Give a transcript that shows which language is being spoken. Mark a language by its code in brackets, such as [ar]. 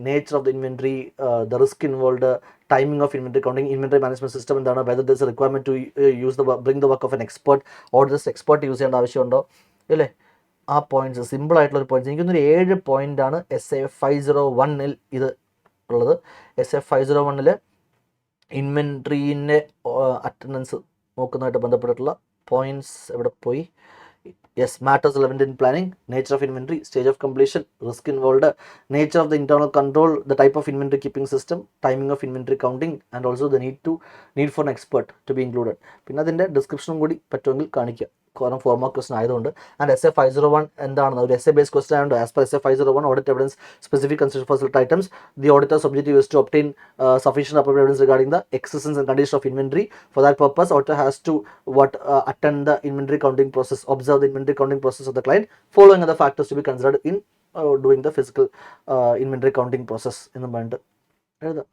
[en] nature of the inventory, the risk involve, timing of inventory counting, inventory management system എന്താണ്, whether there is a requirement to bring the work of an expert, or just expert [ml] use ചെയ്യേണ്ട ആവശ്യമുണ്ടോ അല്ലേ? ആ points simple ആയിട്ടുള്ള ഒരു points. എനിക്കൊന്നൊരു 7 പോയിന്റാണ് SA 501 ഇത് ഉള്ളത്. SA 501 ഇൻവെൻട്രീൻ്റെ അറ്റൻഡൻസ് നോക്കുന്നതായിട്ട് ബന്ധപ്പെട്ടിട്ടുള്ള പോയിന്റ്സ് എവിടെ പോയി? [en] Yes, matters relevant in planning, nature of inventory, stage of completion, risk involved, nature of the internal control, the type of inventory keeping system, timing of inventory counting, and also the need for an expert to be included. [ml] പിന്നെ അതിൻ്റെ ഡിസ്ക്രിപ്ഷനും കൂടി പറ്റുമെങ്കിൽ കാണിക്കുക. കാരണം 4 mark question ആയതുകൊണ്ട്. And SA 501 എന്താണെന്ന് ഒരു SA based question ആയതുകൊണ്ട് [en] As per SA 501 audit evidence specific consider for select items the auditors objective is to obtain sufficient appropriate evidence regarding the existence and condition of inventory. For that purpose, auditor has to attend the inventory counting process, observe the inventory counting process of the client, following other factors to be considered in doing the physical inventory counting process [ml] എന്ന് പറഞ്ഞിട്ട് എഴുതാം.